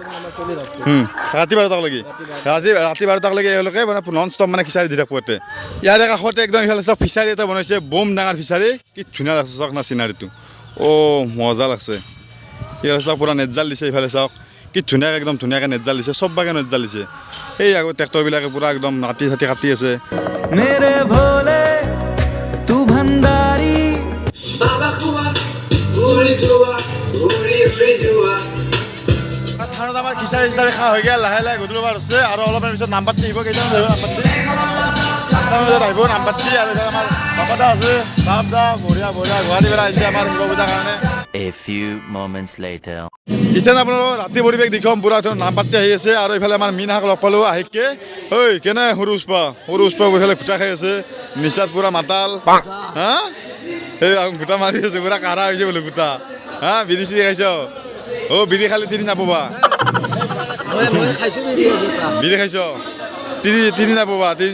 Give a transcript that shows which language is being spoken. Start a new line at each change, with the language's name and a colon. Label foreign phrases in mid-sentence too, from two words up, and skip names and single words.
Assamese: ৰাতি 12টালৈকে ৰাতি 12টালৈকে এওঁলোকে মানে
English: non stop
Assamese: মানে খিচাৰি দি থাকিব ইয়াতে ইয়াৰে কাষতে একদম ইফালে চব ফিচাৰী এটা বনাইছে বম ডাঙৰ ফিচাৰী কি ধুনীয়া লাগছে চাওক না চিনাৰীটো মজা লাগছে ইয়াৰে চাওক পূৰা নেটজাল দিছে ইফালে চাওক কি ধুনীয়াকৈ একদম ধুনীয়াকৈ নেটজাল দিছে চব বাগে নেটজাল দিছে এই আগত ট্ৰেক্টৰবিলাকে পূৰা একদম মাটি চাটি কাটি আছে
Hindi: मेरे भोले तू भंडारी
Assamese: আমাৰ খিচাৰি চিচাৰি খোৱা হৈ গ'ল লাহে লাহে গধূলি বাৰ হৈছে আৰু অলপমান পিছত নামপাত্তি আহিব কেইটামান আহিব নামপাত্তি 8টা বজাত আহিব নামপাত্তি আৰু এতিয়া আমাৰ বাপাদা আছে বাপদা বঢ়িয়া বঢ়িয়া গুৱাহাটী পৰা আহিছে আমাৰ শিৱ পূজাৰ কাৰণে
English: A few moments later.
Assamese: এতিয়া আপোনালোক ৰাতি পৰিৱেশ দেখুৱাম পুৰা নামপাত্তি আহি আছে আৰু এইফালে আমাৰ মীনাক লগ পালোঁ আহিকে ঐ কেনে সৰু উষ্পা এইফালে গোটা খাই আছে নিচাত পুৰা মাতাল হা এই গোটা মাৰি আছে পুৰা কাঢ়া হৈছে বোলে গোটা হা বিড়ি চিৰি খাইছ বিড়ি খালি তিনি নাপাবা বিড়ি খাইছ তিনি নাপাবা